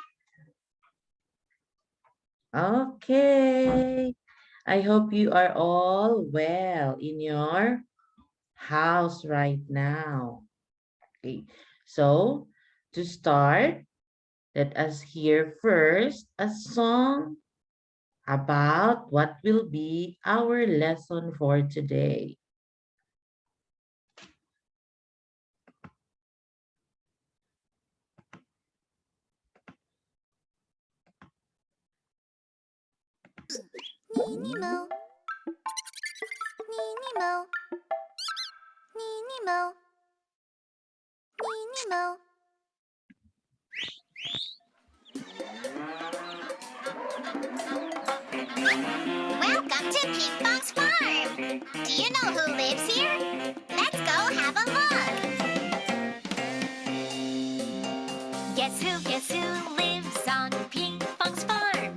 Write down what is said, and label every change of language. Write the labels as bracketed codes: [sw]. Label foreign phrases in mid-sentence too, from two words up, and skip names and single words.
[en] Okay, I hope you are all well in your house right now. Okay, so to start, let us hear first a song about what will be our lesson for today. Nini mo, Nini mo, Nini mo, Nini mo. Welcome to K1-Farm's farm. Do you know who lives here? Let's go have a look. Guess who lives on Ping-Pong's farm?